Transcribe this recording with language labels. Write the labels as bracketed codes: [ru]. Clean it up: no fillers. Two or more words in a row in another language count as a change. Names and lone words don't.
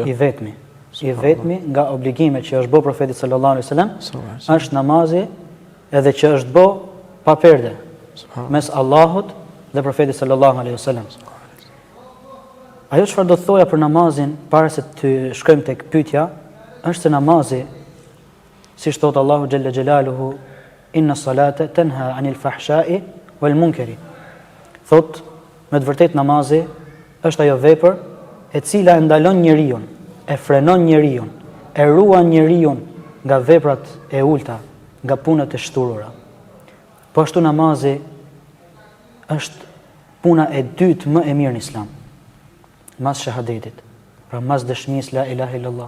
[sq] I vetmi nga obligimet që është bë profeti [ar] صلى الله عليه وسلم [sq] është namazi, edhe që është bë pa perde mes Allahut dhe profetit [ar] صلى الله عليه وسلم. [sq] Ajo çfarë do të thoja për namazin para se të shkojmë tek pyetja, është se namazi, siç thot Allahu [ar] جل جلاله, إن الصلاة تنهى عن الفحشاء والمنكر. [sq] Thot, me të vërtetë namazi është ajo vepër e cila e ndalon njeriu, e frenon njeriu, e ruan njeriu nga veprat e ulta, nga punët e shturura. Po ashtu namazi është puna e dytë më e mirë në Islam, mas shahadetit, pra mas dëshmisë [ar] لا إله إلا الله.